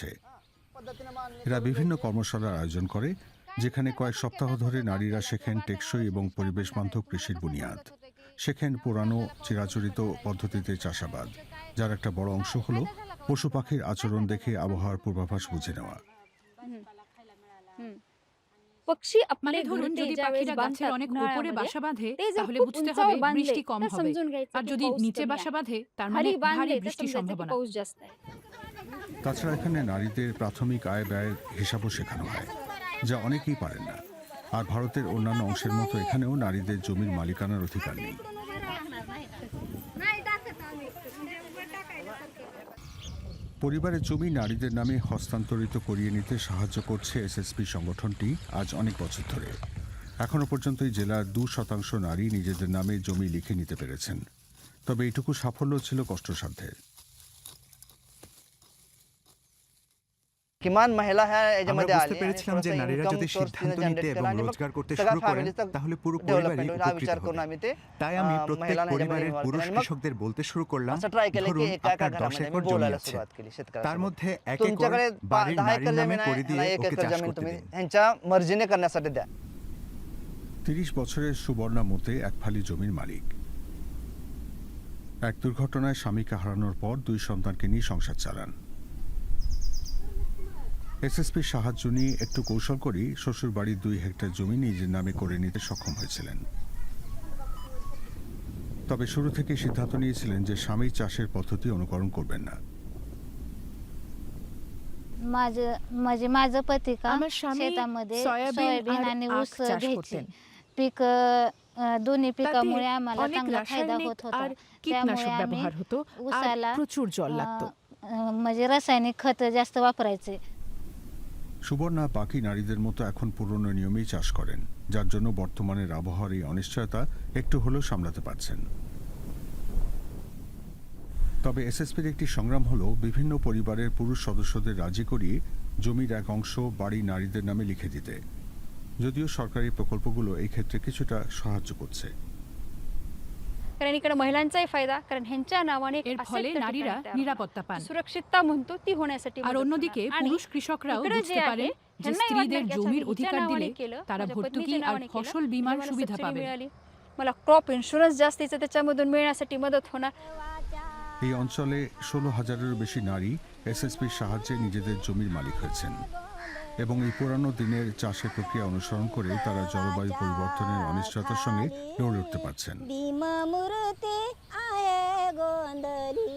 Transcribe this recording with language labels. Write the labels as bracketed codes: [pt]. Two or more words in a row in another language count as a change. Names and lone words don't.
[bn] এরা বিভিন্ন কর্মশালার আয়োজন করে, যেখানে কয়েক সপ্তাহ ধরে নারীরা শেখেন টেকসই এবং পরিবেশ বান্ধব কৃষির বুনিয়াদ, শেখেন পুরানো চিরাচরিত পদ্ধতিতে চাষাবাদ, যার একটা বড় অংশ হলো পশু পাখির আচরণ দেখে আবহাওয়ার পূর্বাভাস বুঝে নেওয়া। [mr] पक्षी [bn] মানে [mr] आपले [bn] ধরুন [mr] घरटे [bn] যদি [mr] ज्यावेळेस [bn] পাখিরা গাছের [mr] बांधतात [bn] অনেক উপরে [mr] उन्हाळ्यामध्ये, [bn] বাসা বাঁধে [mr] ते जर [bn] তাহলে [mr] खूप [bn] বুঝতে [mr] उंचावर [bn] হবে [mr] बांधले [bn] বৃষ্টি কম [mr] तर [bn] হবে, [mr] समजून घ्यायचं [bn] আর [mr] की [bn] যদি [mr] पाऊस [bn] নিচে [mr] कमी [bn] বাসা [mr] आहे. [bn] বাঁধে তার মানে [mr] खाली [bn] ভারী [mr] बांधले तर [bn] বৃষ্টির [mr] समजायचं की [bn] সম্ভাবনা। [mr] पाऊस जास्त आहे. [bn] তাছাড়া এখানে নারীদের প্রাথমিক আয় ব্যয়ের হিসাবও শেখানো হয়, যা অনেকেই পারেন না। আর ভারতের অন্যান্য অংশের মতো এখানেও নারীদের জমির মালিকানার অধিকার নেই। পরিবারের জমি নারীদের নামে হস্তান্তরিত করিয়ে নিতে সাহায্য করছে এসএসপি সংগঠনটি আজ অনেক বছর ধরে। এখনো পর্যন্ত এই জেলার 2% নারী নিজেদের নামে জমি লিখে নিতে পেরেছেন। তবে এইটুকু সাফল্য ছিল কষ্টসাধ্যের। [mr] किमान महिला ह्या [bn] আমরা [mr] याच्यामध्ये [bn] বুঝতে [mr] आली आणि [bn] পেরেছিলাম যে [mr] थोडंसं [bn] নারীরা [mr] income [bn] যদি [mr] source [bn] সিদ্ধান্ত [mr] तिने [bn] নিতে [mr] generate [bn] এবং [mr] केला आणि मग [bn] রোজগার করতে [mr] सगळ्या [bn] শুরু করেন [mr] फॅमिलीचं [bn] তাহলে পুরো পরিবারই [mr] डेव्हलपमेंट होईल हा [bn] উপকৃত [mr] विचार करून [bn] হবে। [mr] आम्ही ते [bn] তাই আমি প্রত্যেক [mr] महिलांना याच्यामध्ये [bn] পরিবারের [mr] involve [bn] পুরুষ [mr] केलं आणि मग [bn] কৃষকদের বলতে শুরু করলাম, [mr] असं ट्राय केलं [bn] ধরুন [mr] की एका एका [bn] আপনার 10 [mr] घरामध्ये [bn] একর [mr] আমি [bn] জমি [mr] बोलायला [bn] আছে, [mr] सुरुवात केली [bn] তার [mr] शेतकऱ्यांसोबत [bn] মধ্যে এক একর [mr] तुमच्याकडे [bn] বাড়ির [mr] 10 [bn] নারীর [mr] एकर [bn] নামে [mr] जमीन [bn] করে [mr] आहे [bn] দিয়ে [mr] आणि 1 [bn] ওকে [mr] एकर [bn] চাষ [mr] जमीन [bn] করতে [mr] तुम्ही [bn] দিন। [mr] ह्यांच्या मर्जीने करण्यासाठी द्या। [bn] 30 বছরের সুবর্ণা মতে এক ফালি জমির মালিক। এক দুর্ঘটনায় স্বামীকে হারানোর পর 2 সন্তানকে নিয়ে সংসার চালান। এসএসপির সাহায্য নিয়ে একটু কৌশল করেই শ্বশুর বাড়ির 2 হেক্টর জমি নিজের নামে করে নিতে সক্ষম হয়েছিলেন। তবে শুরু থেকে সিদ্ধান্ত নিয়েছিলেন যে স্বামী চাষের পদ্ধতি অনুকরণ করবেন না। [mr] माझं पती का [bn] আমার স্বামী [mr] शेतामध्ये [bn] সয়াবিন [mr] सोयाबीन [bn] আর [mr] आणि [bn] আখ [mr] ऊस [bn] চাষ [mr] घ्यायचे [bn] করতেন। [mr] पीक दोन्ही [bn] তাতে [mr] पिकामुळे आम्हाला [bn] অনেক [mr] चांगला फायदा [bn] রাসায়নিক [mr] होत होता [bn] আর [mr] त्यामुळे [bn] কীটনাশক [mr] आम्ही [bn] ব্যবহার হতো আর [mr] ऊसाला [bn] প্রচুর জল লাগতো। [mr] म्हणजे रासायनिक खत जास्त वापरायचे। [bn] সুবর্ণা বাকি নারীদের মতো এখন পুরনো নিয়মেই চাষ করেন, যার জন্য বর্তমানের আবহাওয়ার এই অনিশ্চয়তা একটু হলেও সামলাতে পারছেন। তবে এসএসপির একটি সংগ্রাম হলো বিভিন্ন পরিবারের পুরুষ সদস্যদের রাজি করিয়ে জমির এক অংশ বাড়ি নারীদের নামে লিখে দিতে, যদিও সরকারি প্রকল্পগুলো এই ক্ষেত্রে কিছুটা সাহায্য করছে। [mr] कारण इकडे महिलांचाही फायदा, कारण ह्यांच्या नावाने [bn] এর ফলে নারীরা নিরাপত্তা পান, [mr] सुरक्षितता म्हणतो ती होण्यासाठी [bn] আর অন্যদিকে পুরুষ কৃষকরাও বুঝতে পারে যে স্ত্রীদের জমির অধিকার দিলে তারা ভর্তুকি আর ফসল বীমার সুবিধা পাবে। [mr] मला [en] crop insurance [mr] जास्तीचं त्याच्यामधून मिळण्यासाठी मदत होणार। [bn] এই অঞ্চলে 16,000-এরও বেশি নারী এসএসপির সাহায্যে নিজেদের জমির মালিক হয়েছেন এবং এই পুরানো দিনের চাষের প্রক্রিয়া অনুসরণ করে তারা জলবায়ু পরিবর্তনের অনিশ্চয়তার সঙ্গে লড়ে উঠতে পারছেন।